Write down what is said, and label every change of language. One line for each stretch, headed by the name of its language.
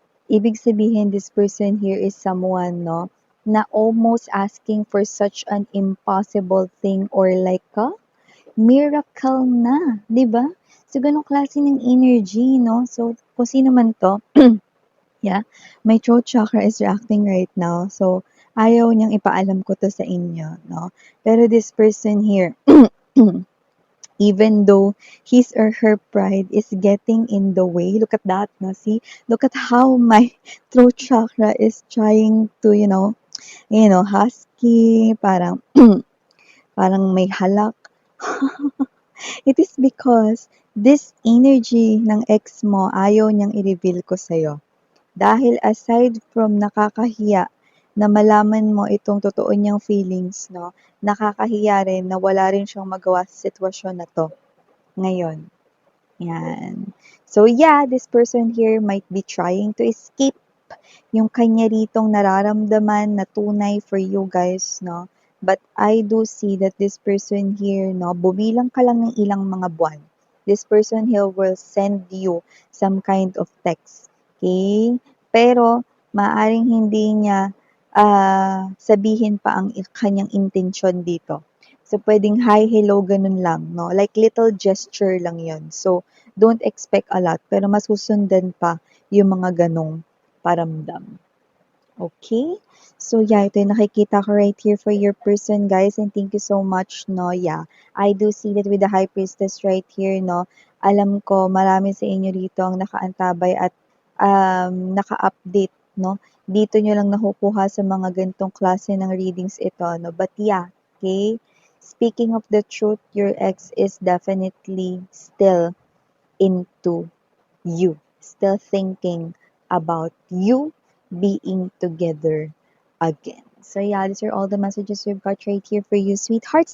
Filipino: Ibig sabihin
English: this person here is someone 'no, na almost asking for such an impossible thing or like a miracle na,
Filipino: 'di ba? So ganong klase ng energy 'no. So kung sino man 'to,
English: yeah, my throat chakra is reacting right now.
Filipino: So ayaw niyang ipaalam ko 'to sa inyo 'no.
English: Pero this person here, even though his or her pride is getting in the way, look at that, no? See, look at how my throat chakra is trying to, husky,
Filipino: parang, parang may halak.
English: It is because this energy
Filipino: ng ex mo ayaw niyang i-reveal ko sa'yo. Dahil aside from nakakahiya na malaman mo itong totoo niyang feelings 'no, nakakahiya rin na wala rin siyang magawa sa sitwasyon na 'to, ngayon.
English: 'Yan. So yeah, this person here might be trying to escape
Filipino: yung kanya ritong nararamdaman na tunay
English: for you guys 'no. But I do see that this person here 'no,
Filipino: bumilang ka lang ng ilang mga buwan.
English: This person here will send you some kind of text, okay.
Filipino: Pero maaaring hindi niya, sabihin pa ang kanyang intensyon dito. So, puwedeng hi, hello, ganun lang 'no,
English: like little gesture
Filipino: lang yon.
English: So, don't expect a lot
Filipino: pero masusundan pa yung mga ganong paramdam. Okay?
English: So yeah, ito yung nakikita ko right here for your person, guys, and thank you so much, no? Yeah, I do see that with the High Priestess right here, no?
Filipino: Alam ko marami sa inyo rito ang nakaantabay at naka-update, no? Dito nyo lang nakukuha sa mga ganitong klase ng readings ito, no?
English: But yeah, okay? Speaking of the truth, your ex is definitely still into you, still thinking about you being together again. So yeah, these are all the messages we've got right here for you, sweethearts.